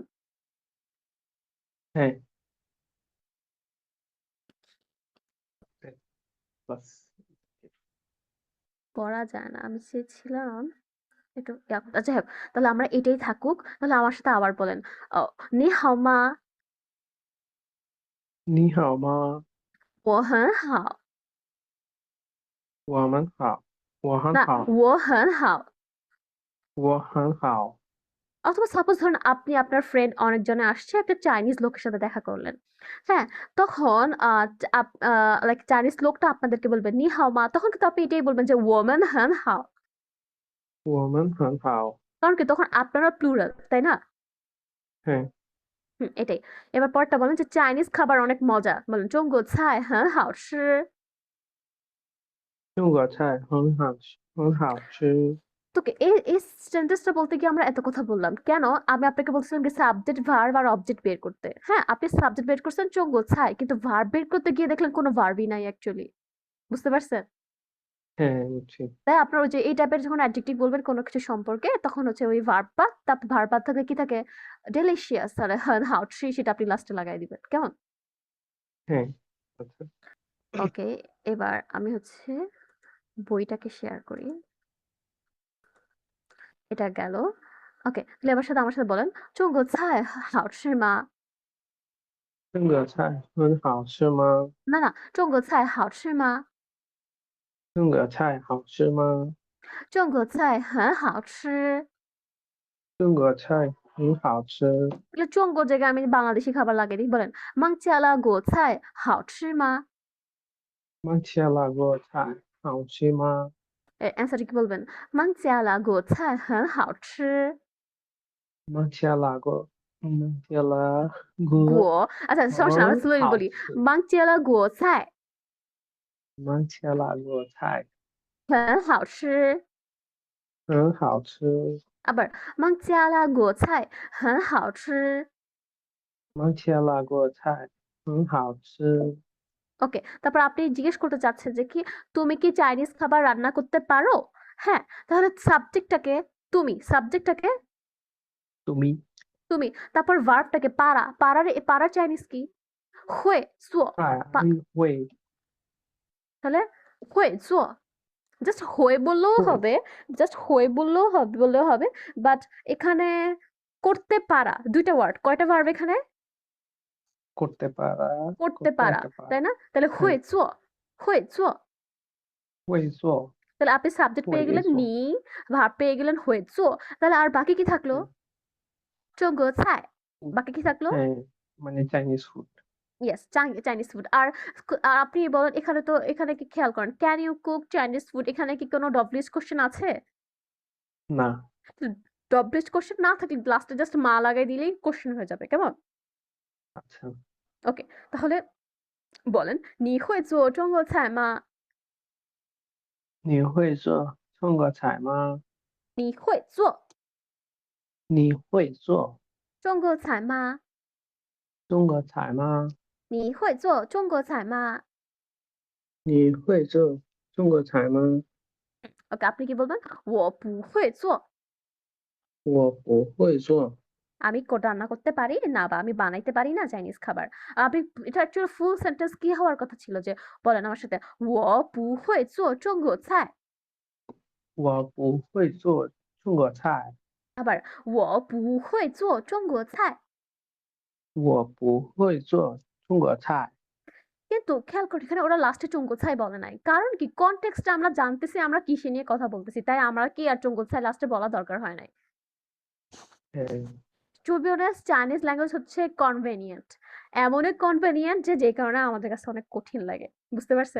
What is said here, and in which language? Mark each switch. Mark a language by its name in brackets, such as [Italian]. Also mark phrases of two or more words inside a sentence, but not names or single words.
[Bangla] হ্যাঁ, বাস। করা যায় না। আমি চেয়েছিলাম একটু যাই হোক। তাহলে আমরা এটাই থাকুক। তাহলে আমার সাথে আবার বলেন। অ [Chinese] "你好吗?"" 你好吗？ "我很好"" 我们好，我很 [Bangla] না [Chinese] 好， "我很好""। 我很好。 [Bangla] অথবা সাপোজ ধরুন আপনি আপনার ফ্রেন্ড অনেকজনে আসছে একটা চাইনিজ লোকের সাথে দেখা করলেন। হ্যাঁ? তখন লাইক চাইনিজ লোকটা আপনাদেরকে বলবে [Chinese] "你好吗"। [Bangla] তখন কিন্তু আপনি এটাই বলবেন যে [Chinese] "我们很好"। 我们很好。 [Bangla] কারণ কি তখন আপনারা প্লুরাল, তাই না? হ্যাঁ, হুম, এটাই। এবার পরেরটা বলেন যে চাইনিজ খাবার অনেক মজা। বলেন [Chinese] "中国菜很好吃"। 中国菜很好吃。 [Bangla] তো এই সেন্টেন্সটা বলতে গিয়ে আমরা এত কথা বললাম। কেন? আমি আপনাকে বলছিলাম যে সাবজেক্ট, ভার্ব আর অবজেক্ট বের করতে। হ্যাঁ, আপনি সাবজেক্ট বের করছেন 中国菜কিন্তু ভার্ব বের করতে গিয়ে দেখলেন কোনো ভার্বই নাই অ্যাকচুয়ালি। বুঝতে পারছেন? হ্যাঁ বুঝছি। তাই আপনার ওই যে এই টাইপের যখন অ্যাডজেক্টিভ বলবেন কোনো কিছু সম্পর্কে তখন হচ্ছে ওই ভার্ব পার্ট, তারপর ভার্ব পার্ট থেকে কি থাকে ডেলিশিয়াস আর হাউ ট্রি সেটা আপনি লাস্টে লাগাই দিবেন কেমন? হ্যাঁ আচ্ছা। ওকে, এবার আমি হচ্ছে বইটাকে শেয়ার করি। এটা গেল। ওকে, তাহলে এবার সাথে আমার সাথে বলেন [Chinese] 中国菜好吃吗？这个菜很好吃吗？ না না 中国菜好吃吗？这个菜好吃吗？中国菜很好吃。这个菜很好吃。 [Bangla] তাহলে 中国 জায়গায় আমি বাংলাদেশি খাবার লাগিয়ে দিই বলেন [Chinese] 芒加拉果菜好吃吗？麦切辣锅菜好吃吗？ [Bangla] এর অ্যান্সারটা কি বলবেন [Chinese] 芒加拉果菜很好吃。麦切辣锅，麦切辣锅 [Bangla] আচ্ছা সমস্যা না আমরা [Chinese] 很 [Bangla] স্লোলি [Chinese] 好 [Bangla] বলি [Chinese] 吃。芒加拉果菜麦切辣锅菜很好吃。很好吃。 আবার 芒加拉果菜很好吃。麦切辣锅菜很好吃。 [Bangla] ওকে, তারপর আপনি জিজ্ঞেস করতে চাচ্ছেন যে কি তুমি কি চাইনিজ খাবার রান্না করতে পারো? হ্যাঁ, তাহলে সাবজেক্টটাকে সাবজেক্টটাকে তুমি তুমি, তারপর ভার্বটাকে পারা, পারার চাইনিজ কি? [Chinese] 会做পা 会 [Bangla] তাহলে [Chinese] 会做 [Bangla] জাস্ট হয়ে বললেও [Chinese] 会 [Bangla] হবে, জাস্ট হয়ে বললেও হবে, বাট এখানে করতে পারা ২ টা ওয়ার্ড, কয়টা ভার্ব এখানে? করতে পারা করতে করতে পারা, একটা পারা তাই না? তাহলে 会 হ্যাঁ [Chinese] 做会做会做 [Bangla] তাহলে আপনি সাবজেক্ট পেয়ে [Chinese] 会 [Bangla] গেলেন [Chinese] 做你, [Bangla] ভার্ব পেয়ে গেলেন [Chinese] 会做, [Bangla] তাহলে আর বাকি কি থাকলো? [Chinese] 中国菜, [Bangla] বাকি কি থাকলো? হ্যাঁ মানে [English] Chinese food Yes, Chinese food. [Bangla] আর আর আপনি বলেন এখানে কি খেয়াল করেন, [English] can you cook Chinese food, [Bangla] এখানে কি কোনো [English] WH question [Bangla] আছে? না [English] WH question [Bangla] না থাকলে লাস্টে জাস্ট মা লাগাই দিলেই কোশ্চেন হয়ে যাবে, কেমন? আচ্ছা ওকে, তাহলে বলেন [Chinese] 你会做中国菜吗？你会做中国菜吗？你会做你会做中国菜吗？中国菜吗？你会做中国菜吗？你会做中国菜吗？ [Bangla] ওকে, আপনি কি বলবেন? [Chinese] 我不会做我不会做。 [Bangla] আমি রান্না করতে পারি না বা আমি বানাইতে পারি না চাইনিজ খাবার। আপনি এটা অ্যাকচুয়ালি ফুল সেন্টেন্স কি হওয়ার কথা ছিল যে বলেন আমার সাথে [Chinese] 我不会做中国菜我不会做中国菜。 আবার 我不会做中国菜我不会做中国菜。 [Bangla] কিন্তু খেয়াল করি এখানে ওরা লাস্টে চঙ্গোছাই বলে নাই, কারণ কি কনটেক্সটটা আমরা জানতেছি আমরা কিসে নিয়ে কথা বলতেছি, তাই আমরা কি আর চঙ্গোছাই লাস্টে বলা দরকার হয় নাই। হ্যাঁ [English] to be honest Chinese language [Bangla] হচ্ছে কনভেনিয়েন্ট, এমনই কনভেনিয়েন্ট যে কারণে আমাদের কাছে অনেক কঠিন লাগে, বুঝতে পারছেন?